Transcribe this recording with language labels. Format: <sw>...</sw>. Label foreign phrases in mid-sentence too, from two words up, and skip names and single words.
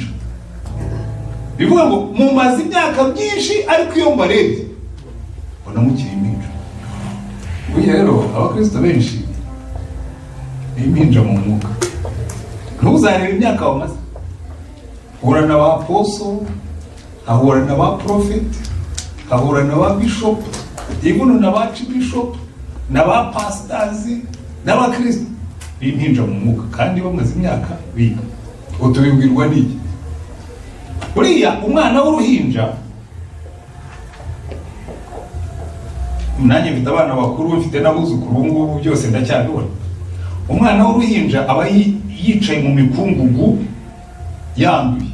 <rw>Bivuga ngo mumaze imyaka myinshi ariko iyo mbarebye mbona mukiri impinja. Burya rero abakristo benshi ni impinja mu mwuka. Ntuzarebe imyaka wamaze. Hura na ba apostle, hahura na ba prophet, hahura na ba bishop, even na ba archbishop, na ba pastors, na ba kristo. Ni impinja mu mwuka kandi bamaze imyaka biga. Utubibwirwa n'iki? Buriya umwana w'uruhinja, nanjye mfite abana bakuru, mfite n'abuzukuru ngubu byose ndacyabibona. Umwana w'uruhinja aba yicaye mu mikungugu yanduye.</rw>